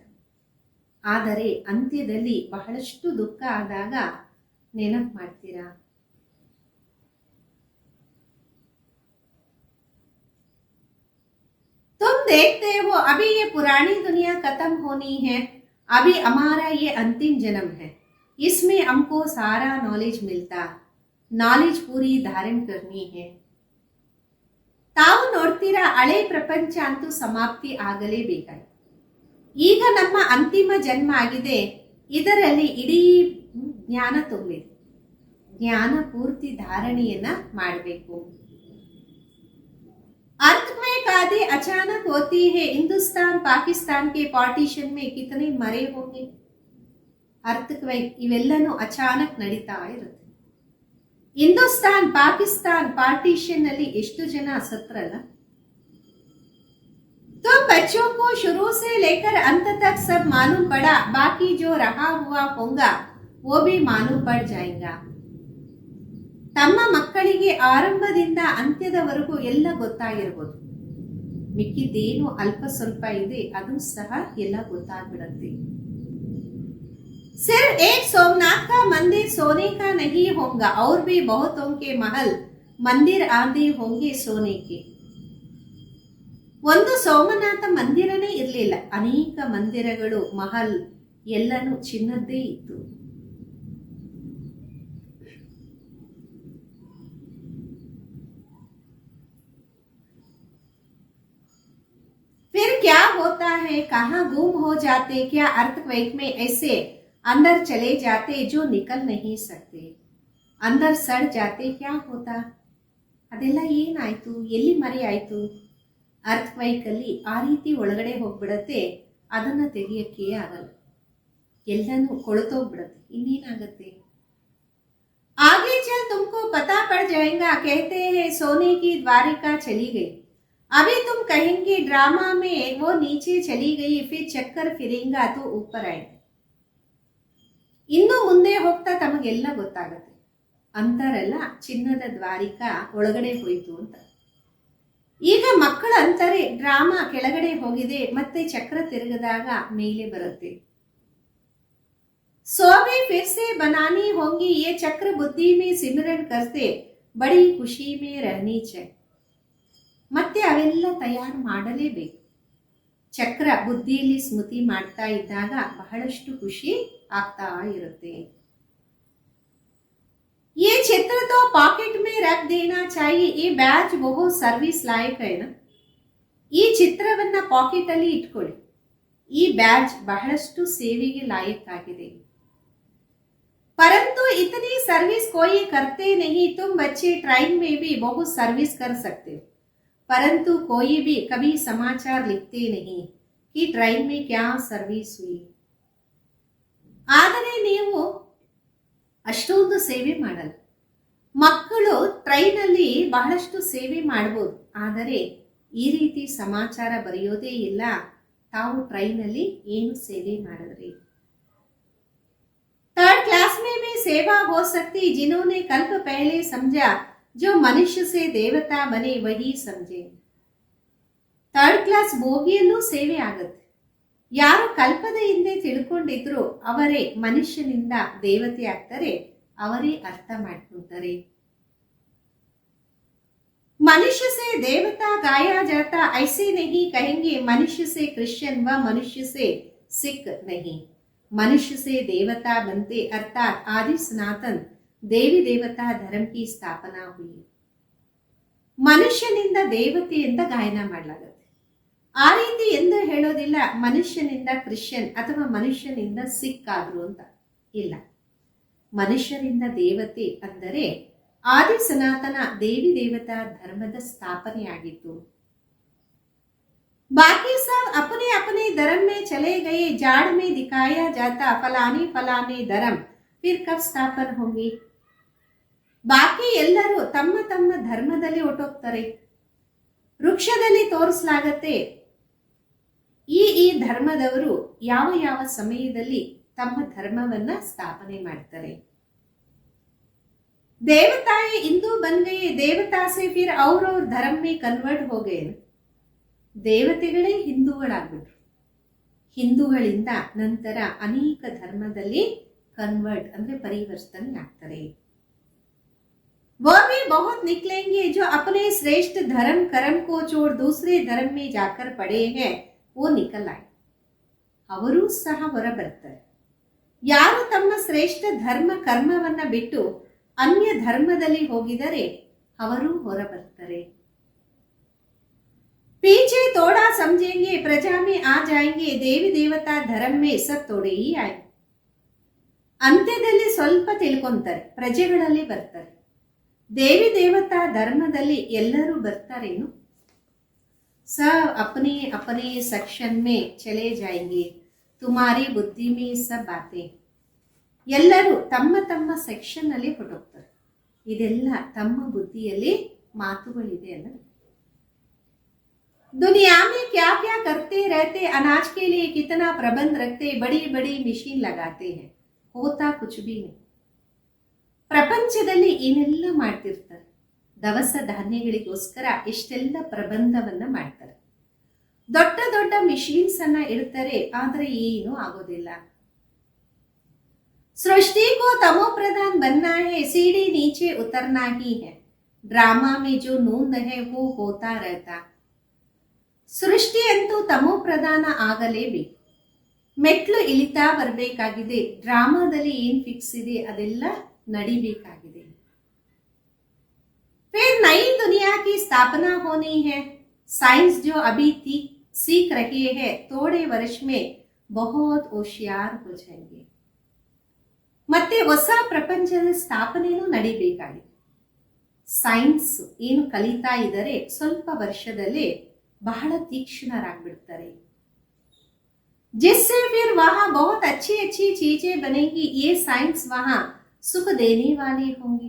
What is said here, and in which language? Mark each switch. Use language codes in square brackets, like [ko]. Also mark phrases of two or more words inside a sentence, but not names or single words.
[kn] ಆದರೆ ಅಂತ್ಯದಲ್ಲಿ ಬಹಳಷ್ಟು ದುಃಖ ಆದಾಗ ನೆನಪು ಮಾಡ್ತೀರಾ. [hi] तुम देखते हो अभी ये पुरानी दुनिया खत्म होनी है, अभी हमारा ये अंतिम जन्म है, इसमें हमको सारा नॉलेज मिलता, नॉलेज पूरी धारण करनी है. [kn] ತಾವು ನೋಡ್ತೀರಾ, ಹಳೆ ಪ್ರಪಂಚ ಅಂತೂ ಸಮಾಪ್ತಿ ಆಗಲೇಬೇಕಾಗಿ. ಈಗ ನಮ್ಮ ಅಂತಿಮ ಜನ್ಮ ಆಗಿದೆ, ಇದರಲ್ಲಿ ಇಡೀ ಜ್ಞಾನ ತುಂಬಿದೆ. ಜ್ಞಾನ ಪೂರ್ತಿ ಧಾರಣೆಯನ್ನ ಮಾಡಬೇಕು. [hi] अर्थक्वेक आदि अचानक होती है. हिंदुस्तान पाकिस्तान के पार्टीशन में कितने मरे होंगे. [kn] ಅರ್ಥಕ್ವೇಕ್ ಇವೆಲ್ಲನೂ ಅಚಾನಕ್ ನಡೀತಾ ಇರುತ್ತೆ. ಹಿಂದೂಸ್ತಾನ್ ಪಾಕಿಸ್ತಾನ್ ಪಾರ್ಟಿಷನ್ ನಲ್ಲಿ ಎಷ್ಟು ಜನ ಸತ್ರಲ್ಲ. [hi] तो बच्चों को शुरू से लेकर अंत तक सब मालूम पड़ा. बाकी जो रहा हुआ होगा वो भी मालूम पड़ जाएगा. [kn] ತಮ್ಮ ಮಕ್ಕಳಿಗೆ ಆರಂಭದಿಂದ ಅಂತ್ಯದವರೆಗೂ ಎಲ್ಲ ಗೊತ್ತಾಗಿರ್ಬೋದು. ಮಿಕ್ಕಿದ್ದೇನು ಅಲ್ಪ ಸ್ವಲ್ಪ ಇದೆ ಅದು ಸಹ ಎಲ್ಲ ಗೊತ್ತಾಗ್ಬಿಡತ್ತೆ. [hi] सिर्फ एक सोमनाथ का मंदिर सोने का नहीं होगा और भी बहुतों के महल मंदिर आदि होंगे सोने के. [kn] ಒಂದು ಸೋಮನಾಥ ಮಂದಿರನೇ ಇರಲಿಲ್ಲ, ಅನೇಕ ಮಂದಿರಗಳು ಮಹಲ್ ಎಲ್ಲನೂ ಚಿನ್ನದ್ದೇ ಇತ್ತು. [hi] फिर क्या होता है, कहाँ गुम हो जाते, क्या अर्थक्वेक में ऐसे अंदर चले जाते जो निकल नहीं सकते, अंदर सड़ जाते, क्या होता. [kn] ಅದೆಲ್ಲ ಏನಾಯ್ತು, ಎಲ್ಲಿ ಮರೆ ಆಯ್ತು. ಅರ್ಥಕ್ವೇಕ್ ಅಲ್ಲಿ ಆ ರೀತಿ ಒಳಗಡೆ ಹೋಗ್ಬಿಡತ್ತೆ, ಅದನ್ನ ತೆಗಿಯಕ್ಕೆ ಆಗಲ್ಲ, ಎಲ್ಲನೂ ಕೊಳತೋಗ್ಬಿಡತ್ತೆ. ಇನ್ನೇನಾಗತ್ತೆ. [hi] आगे चल तुमको पता पड़ जाएगा. कहते हैं सोने की द्वारिका चली गई. अभी तुम कहेंगे ड्रामा में वो नीचे चली गई, फिर चक्कर फिरेगा तो ऊपर आएगा. [kn] ಇನ್ನು ಮುಂದೆ ಹೋಗ್ತಾ ತಮಗೆಲ್ಲ ಗೊತ್ತಾಗತ್ತೆ. ಅಂತಾರಲ್ಲ, ಚಿನ್ನದ ದ್ವಾರಿಕಾ ಒಳಗಡೆ ಹೋಯಿತು ಅಂತ. ಈಗ ಮಕ್ಕಳ ಅಂತಾರೆ ಡ್ರಾಮಾ ಕೆಳಗಡೆ ಹೋಗಿದೆ, ಮತ್ತೆ ಚಕ್ರ ತಿರುಗದಾಗ ಮೇಲೆ ಬರುತ್ತೆ. [hi] सोवे फिर से बनानी होंगी. ये चक्र बुद्धि में सिमरन करते बड़ी खुशी में रहनी चाहिए. [kn] ಮತ್ತೆ ಅವೆಲ್ಲ ತಯಾರು ಮಾಡಲೇಬೇಕು. ಚಕ್ರ ಬುದ್ಧಿಯಲ್ಲಿ ಸ್ಮೃತಿ ಮಾಡ್ತಾ ಇದ್ದಾಗ ಬಹಳಷ್ಟು ಖುಷಿ ಆಗ್ತಾ ಇರುತ್ತೆ. [hi] ये चित्र तो पॉकेट में रख देना चाहिए. ये बैच बहुत सर्विस लायक है ना. [kn] ಈ ಚಿತ್ರವನ್ನ ಪಾಕೆಟ್ ಅಲ್ಲಿ ಇಟ್ಕೊಳ್ಳಿ. ಈ ಬ್ಯಾಜ್ ಬಹಳಷ್ಟು ಸೇವೆಗೆ ಲಾಯಕ್ ಆಗಿದೆ. [hi] परंतु इतनी सर्विस कोई करते नहीं. तुम बच्चे ट्रेन में भी बहुत सर्विस कर सकते हो, परंतु कोई भी कभी समाचार लिखते नहीं कि ट्रेन में क्या सर्विस हुई. [kn] ಆದರೆ ನೀವು ಅಷ್ಟೊಂದು ಸೇವೆ ಮಾಡಲ್ಲ. ಮಕ್ಕಳು ಟ್ರೈನ್ ಅಲ್ಲಿ ಬಹಳಷ್ಟು ಸೇವೆ ಮಾಡಬಹುದು, ಆದರೆ ಈ ರೀತಿ ಸಮಾಚಾರ ಬರೆಯೋದೇ ಇಲ್ಲ. ತಾವು ಟ್ರೈನ್ ಅಲ್ಲಿ ಏನು ಸೇವೆ ಮಾಡಿದ್ರಿ. [en] third class [hi] में भी सेवा हो सकती. जिन्होंने कल्प पहले समझा जो मनुष्य से देवता बने वही समझे. [en] third class [kn] ಬೋಗಿಯಲ್ಲೂ ಸೇವೆ ಆಗುತ್ತೆ. ಯಾರು ಕಲ್ಪದ ಹಿಂದೆ ತಿಳ್ಕೊಂಡಿದ್ರು ಅವರೇ ಮನುಷ್ಯನಿಂದ ದೇವತೆ ಆಗ್ತಾರೆ, ಅವರೇ ಅರ್ಥ ಮಾಡ್ಕೊಳ್ತಾರೆ. [hi] मनुष्य से देवता गाया जाता, ऐसे नहीं कहेंगे मनुष्य से क्रिश्चियन व मनुष्य से सिख नहीं. मनुष्य से देवता बनते अर्थात आदि सनातन देवी देवता धर्म की स्थापना हुई. [kn] ಮನುಷ್ಯನಿಂದ ದೇವತೆ ಅಂತ ಗಾಯನ ಮಾಡಲಾಗುತ್ತೆ. ಆ ರೀತಿ ಎಂದು ಹೇಳೋದಿಲ್ಲ ಮನುಷ್ಯನಿಂದ ಕ್ರಿಶ್ಚಿಯನ್ ಅಥವಾ ಮನುಷ್ಯನಿಂದ ಸಿಖ್ ಆದ್ರು ಅಂತ ಇಲ್ಲ. ಮನುಷ್ಯರಿಂದ ದೇವತೆ ಅಂದರೆ ಆದಿ ಸನಾತನ ದೇವಿ ದೇವತಾ ಧರ್ಮದ ಸ್ಥಾಪನೆಯಾಗಿತ್ತು. [hi] बाकी सब अपने अपने धर्म में चले गए. जाड़ में दिखाया जाता फलाने फलाने धर्म, फिर कब स्थापन होंगे. [kn] ಬಾಕಿ ಎಲ್ಲರೂ ತಮ್ಮ ತಮ್ಮ ಧರ್ಮದಲ್ಲಿ ಹೊರಟೋಗ್ತಾರೆ. ವೃಕ್ಷದಲ್ಲಿ ತೋರಿಸಲಾಗತ್ತೆ ಈ ಧರ್ಮದವರು ಯಾವ ಯಾವ ಸಮಯದಲ್ಲಿ ತಮ್ಮ ಧರ್ಮವನ್ನ ಸ್ಥಾಪನೆ ಮಾಡ್ತಾರೆ. [hi] देवताएं हिंदू बन गए, देवता से फिर और धर्म में कन्वर्ट हो गए. [kn] ದೇವತೆಗಳೇ ಹಿಂದೂಗಳಾಗ್ಬಿಟ್ರು. ಹಿಂದೂಗಳಿಂದ ನಂತರ ಅನೇಕ ಧರ್ಮದಲ್ಲಿ ಕನ್ವರ್ಟ್ ಅಂದ್ರೆ ಪರಿವರ್ತನೆ ಆಗ್ತಾರೆ. [hi] वो भी बहुत निकलेंगे जो अपने श्रेष्ठ धर्म कर्म को छोड़ दूसरे धर्म में जाकर पड़े हैं, वो निकल आए. [kn] ಅವರು ಸಹ ಹೊರಬರ್ತಾರೆ. ಯಾರು ತಮ್ಮ ಶ್ರೇಷ್ಠ ಧರ್ಮ ಕರ್ಮವನ್ನ ಬಿಟ್ಟು ಅನ್ಯ ಧರ್ಮದಲ್ಲಿ ಹೋಗಿದರೆ ಅವರು ಹೊರಬರ್ತಾರೆ. [hi] पीछे थोड़ा समझेंगे प्रजा में आ जाएंगे. देवी देवता धर्म में सब थोड़े ही आए. [kn] ಅಂತ್ಯದಲ್ಲಿ ಸ್ವಲ್ಪ ತಿಳ್ಕೊಂತಾರೆ, ಪ್ರಜೆಗಳಲ್ಲಿ ಬರ್ತಾರೆ. ದೇವಿ ದೇವತಾ ಧರ್ಮದಲ್ಲಿ ಎಲ್ಲರೂ ಬರ್ತಾರೇನು? [hi] सब अपने अपने सेक्शन में चले जाएंगे, तुम्हारी बुद्धि में सब बातें. [kn] ಎಲ್ಲರೂ ತಮ್ಮ ತಮ್ಮ ಸೆಕ್ಷನ್ ಅಲ್ಲಿ ಹೊರಟೋಗ್ತಾರೆ. ಇದೆಲ್ಲ ತಮ್ಮ ಬುದ್ಧಿಯಲ್ಲಿ ಮಾತುಗಳಿದೆ ಅಲ್ಲ. [hi] दुनिया में क्या क्या करते रहते, अनाज के लिए कितना प्रबंध रखते, बड़ी बड़ी मशीन लगाते हैं, होता कुछ भी नहीं. [kn] ಪ್ರಪಂಚದಲ್ಲಿ ಏನೆಲ್ಲ ಮಾಡ್ತಿರ್ತಾರೆ, ದವಸ ಧಾನ್ಯಗಳಿಗೋಸ್ಕರ ಎಷ್ಟೆಲ್ಲ ಪ್ರಬಂಧವನ್ನ ಮಾಡ್ತಾರೆ. ದೊಡ್ಡ ದೊಡ್ಡ ಮಿಷಿನ್ಸ್ ಅನ್ನ ಇಡ್ತಾರೆ, ಆದ್ರೆ ಏನು ಆಗೋದಿಲ್ಲ. [hi] सृष्टि को तमो प्रधान बनना है, सीढ़ी नीचे उतरना ही है, ड्रामा में जो नूंद है वो होता रहता. [kn] ಸೃಷ್ಟಿ ಅಂತೂ ತಮೋ ಪ್ರಧಾನ ಆಗಲೇಬೇಕು, ಮೆಟ್ಲು ಇಳಿತಾ ಬರಬೇಕಾಗಿದೆ. ಡ್ರಾಮಾದಲ್ಲಿ ಏನ್ ಫಿಕ್ಸ್ ಇದೆ ಅದೆಲ್ಲ ನಡಿಬೇಕಾಗಿದೆ. [hi] फिर नई दुनिया की स्थापना होनी है. साइंस जो अभी सीख रहे हैं, थोड़े वर्ष में बहुत होशियार हो जाएंगे. [kn] ಮತ್ತೆ ಹೊಸ ಪ್ರಪಂಚದ ಸ್ಥಾಪನೆಯೂ ನಡಿಬೇಕಾಗಿದೆ. ಸೈನ್ಸ್ ಏನು ಕಲಿತಾ ಇದ್ದಾರೆ, ಸ್ವಲ್ಪ ವರ್ಷದಲ್ಲೇ ಬಹಳ ತೀಕ್ಷ್ಣರಾಗ್ಬಿಡ್ತಾರೆ. [hi] जिससे फिर वहां बहुत अच्छी अच्छी चीजें बनेगी, ये साइंस वहां सुख देने वाली होंगी.